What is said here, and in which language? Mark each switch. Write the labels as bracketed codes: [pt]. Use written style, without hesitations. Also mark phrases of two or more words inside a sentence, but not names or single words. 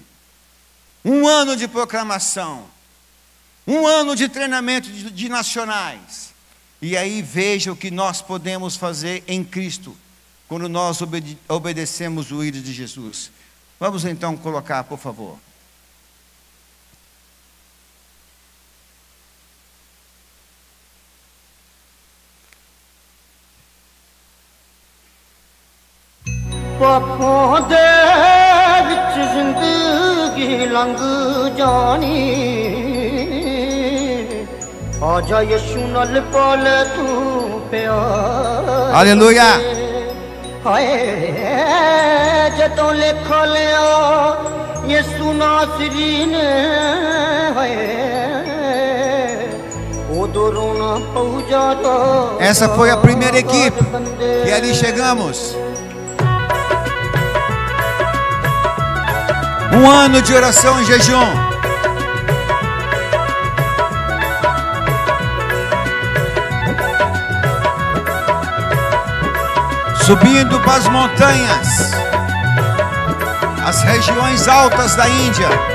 [pt] Um ano de proclamação. Um ano de treinamento de nacionais. E aí veja o que nós podemos fazer em Cristo, quando nós obedecemos o ídolo de Jesus. Vamos então colocar, por favor. [pa] ਪਾਪਾਂ ਦੇ ਵਿੱਚ ਜ਼ਿੰਦਗੀ ਲੰਘ ਜਾਣੀ ਆਜਾ ਯਿਸੂ ਨਾਲ ਪਾਲੇ ਤੂੰ ਪਿਆਰ [pt] Aleluia! [pa] ਹਾਏ ਜਦੋਂ ਲਿਖ ਲਿਆ ਯਿਸੂ ਨਾਸਰੀ ਨੇ ਹਾਏ ਉਦੋਂ ਰੋਣਾ ਪਊ ਜਾਤਾ. [pt] Essa foi a primeira equipe, e ali chegamos. Um ano de oração e jejum. Subindo para as montanhas, as regiões altas da Índia.